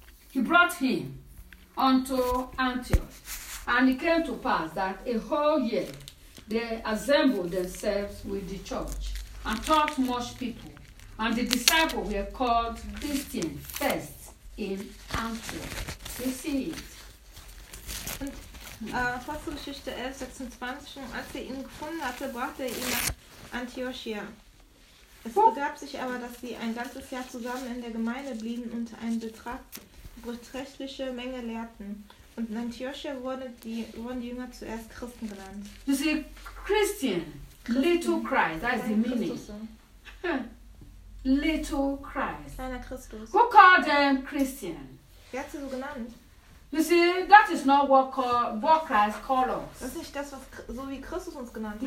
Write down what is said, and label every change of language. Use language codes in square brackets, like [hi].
[en] He brought him unto Antioch. And it came to pass that a whole year they assembled themselves with the church and taught much people. And the disciples were called Christian first in Antioch. You see it. [de] Apostelgeschichte 11, 26. Und als er ihn gefunden hatte, brachte er ihn nach Antiochia. Es begab sich aber, dass sie ein ganzes Jahr zusammen in der Gemeinde blieben und eine beträchtliche Menge lehrten. Und in Antiochia wurden die Jünger zuerst Christen genannt. [en] You see, Christian, little Christ, that is the meaning. Little Christ. [de] Kleiner Christus. [en] Who called them Christian? [de] Wer hat sie so genannt? [en] You see, that is not what Christ calls us. [de] Das ist nicht das, was so wie Christus uns genannt hat.